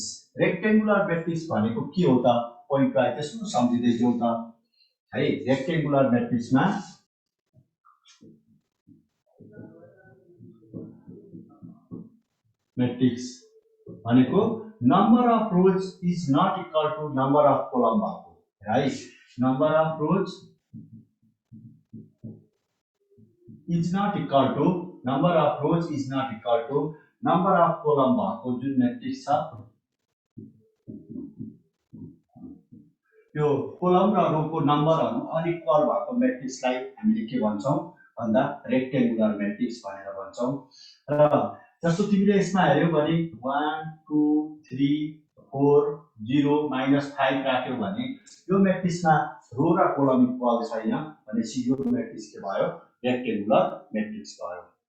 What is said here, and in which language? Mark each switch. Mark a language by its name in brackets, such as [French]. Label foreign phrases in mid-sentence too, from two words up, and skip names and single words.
[English] rectangular matrix [Nepali] भनेको के हो त पोइन्टलाई त्यसो सम्झिँदै जाउँ त है। [English] rectangular matrixमा [Nepali] मैट्रिक्स भनेको [English] number of rows is not equal to number of columns [Nepali] भएको, राइट। [English] number of rows is not equal to number of rows is not equal to number of columns [Nepali] भएको जुन मैट्रिक्स छ त्यो कॉलम र रोको नम्बरहरु अनइक्वल भएको मैट्रिक्सलाई हामीले के भन्छौं भन्दा [English] rectangular matrix [Nepali] भनेर भन्छौं। र जस्तो तिमीले यसमा हेर्यौ भने 1 2 3 4 0 -5 राख्यौ भने यो मैट्रिक्समा रो र [English] column equal [Nepali] छैन भनेपछि यो मैट्रिक्स के भयो [English] rectangular matrix [Nepali] भयो।